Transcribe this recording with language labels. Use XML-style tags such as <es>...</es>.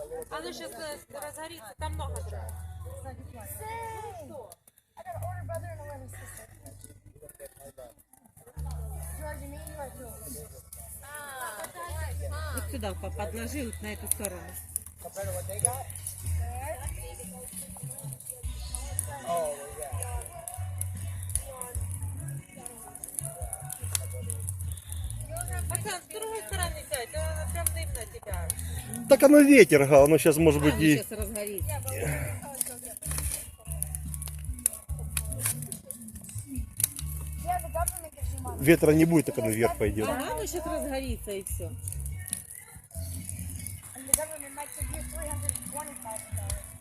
<ru>Оно сейчас разгорится, там много дров.</ru> <en>Same. I got an older brother and a little sister. George, me and you are two.</en> <ru>Вот сюда подложи, вот на эту сторону.</ru> <en>Compared to what they got?</en> <ru>Оксан, с другой стороны сядь, оно прям дым на тебя. Так оно ветер, Гал. Оно сейчас может быть Оно и... сейчас разгорится.</ru> <en>Yeah, the government gives you money.</en> <ru>Ветра не будет, так оно вверх пойдет. Ага, оно сейчас разгорится и все.</ru> <en>And the government might give you $320,000.</en>